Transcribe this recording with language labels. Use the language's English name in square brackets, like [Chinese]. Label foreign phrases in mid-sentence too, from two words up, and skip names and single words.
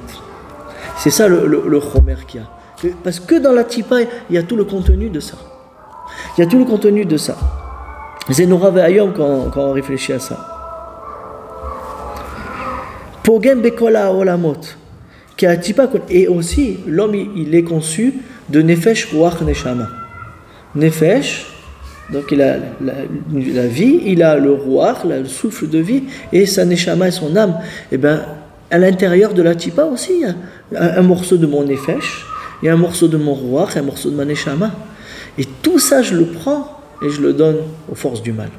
[French] C'est ça le chomer qu'il y a. Parce que dans la tipa, il y a tout le contenu de ça. Il y a tout le contenu de ça. C'est [Hebrew] נורא ואיום [French] quand on réfléchit à ça. [Hebrew] פוגם בכל העולמות. [French] Et aussi, l'homme il est conçu de [Hebrew] נפש רוח נשמה. [French] Nefesh, donc il a la vie, il a le ruach, le souffle de vie, et sa neshama et son âme. Et bien, à l'intérieur de la tipa aussi, il y a un morceau de mon nefesh, il y a un morceau de mon ruach, un morceau de ma neshama. Et tout ça, je le prends et je le donne aux forces du mal.